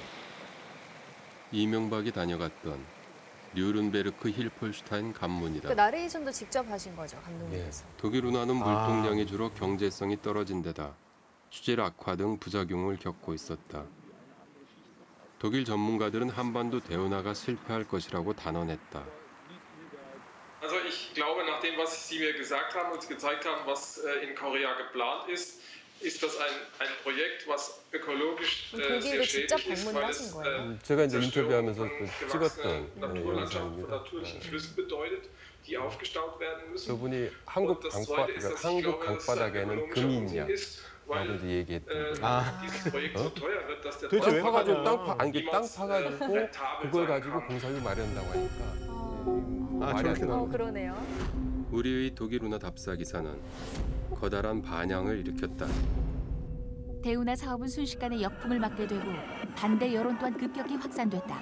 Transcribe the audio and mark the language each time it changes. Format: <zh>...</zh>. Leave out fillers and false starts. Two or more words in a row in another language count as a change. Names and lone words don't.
<ko>이명박이 다녀갔던 류른베르크 힐폴슈타인 관문이다. 그 나레이션도 직접 하신 거죠, 감독님께서. 독일 운하는 물동량이 줄어 경제성이 떨어진 데다 수질 악화 등 부작용을 겪고 있었다. 독일 전문가들은 한반도 대운하가 실패할 것이라고 단언했다.</ko> <de>Also ich glaube, nach dem, was Sie mir gesagt haben und gezeigt haben, was in Korea geplant ist, ist das ein Projekt, was ökologisch sehr</de> <ko>독일도 직접</ko> <de>schädlich ist,</de> <ko>방문을</ko> <de>weil</de> <ko>하신</ko> <de>es</de> <ko>거예요. 제가 이제</ko> <de>Zerstörung</de> <ko>인터뷰하면서 또</ko> <de>gewachsener</de> <ko>찍었던</ko> <de>Naturlandschaft von</de> <ko>영상입니다.</ko> <de>natürlichen Flüssen bedeutet, die aufgestaut werden müssen.</de> <ko>저분이 한국</ko> <de>Und das Zweite ist, dass ich</de> <ko>한국</ko> <de>glaube, dass es</de> <ko>강바닥에는</ko> <de>ökologischer</de> <ko>금이</ko> <de>Unsinn</de> <ko>있냐?</ko> <de>ist,</de> <ko>라고</ko> <de>weil</de> <ko>이제 얘기했던 거예요.</ko> <de>dieses Projekt so teuer wird, dass der</de> <ko>도대체 왜 파가지고 파냐? 땅 파가지고 그걸 가지고 공사비 마련한다고 하니까 말이 안 저렇게 돼요. 그러네요. 우리의 독일 운하 답사 기사는 커다란 반향을 일으켰다. 대운하 사업은 순식간에 역풍을 맞게 되고 반대 여론 또한 급격히 확산됐다.</ko>